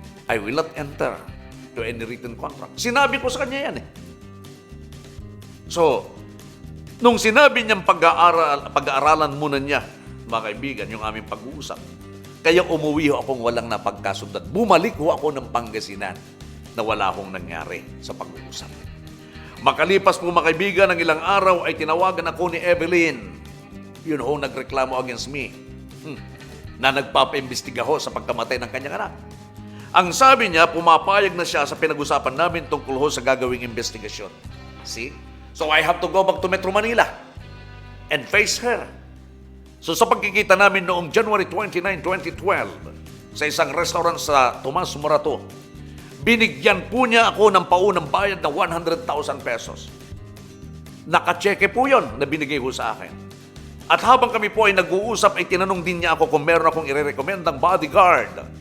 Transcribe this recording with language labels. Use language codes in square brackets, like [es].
[en] I will not enter to any written contract. [tl] Sinabi ko sa kanya yan eh. So, nung sinabi niyang pag-aaralan muna niya, mga kaibigan, yung aming pag-uusap, kaya umuwi ho akong walang napagkasundan. Bumalik ho ako ng Pangasinan na wala akong nangyari sa pag-uusap. Makalipas po, mga kaibigan, ng ilang araw ay tinawagan ako ni Evelyn. Yun ho, nagreklamo against me. Na nagpapaimbestiga ho sa pagkamatay ng kanyang anak. Ang sabi niya, pumapayag na siya sa pinag-usapan namin tungkol ho sa gagawing investigasyon. [en] See? So I have to go back to Metro Manila and face her. [tl] So sa pagkikita namin noong January 29, 2012, sa isang restaurant sa Tomas Morato, binigyan po niya ako ng paunang bayad na 100,000 pesos. Nakacheque po yon na binigay ho sa akin. At habang kami po ay nag-uusap, ay tinanong din niya ako kung meron akong i-recommend ng bodyguard.